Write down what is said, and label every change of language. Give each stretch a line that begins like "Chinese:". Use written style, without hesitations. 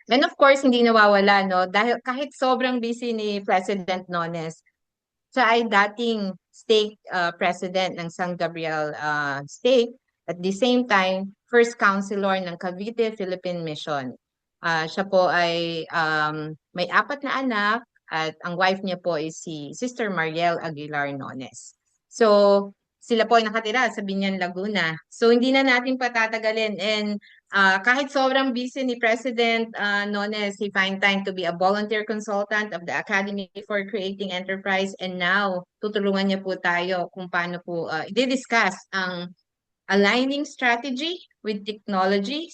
English: And of course,
Filipino: hindi nawawala, no? Dahil kahit sobrang busy ni President Nones, siya ay dating stake president ng San Gabriel Stake. At the same time, first counselor ng Cavite Philippine Mission. Siya po ay may 4 na anak at ang wife niya po ay si Sister Mariel Aguilar Nones. So, sila po ay nakatira sa Binyan, Laguna. So, hindi na natin patatagalin.
English: And
Filipino: kahit sobrang busy ni
English: President Nones, he find time to be a volunteer consultant of the Academy for Creating Enterprise.
Filipino: And now, tutulungan niya po tayo kung paano po i-discuss ang
English: aligning strategy with technology.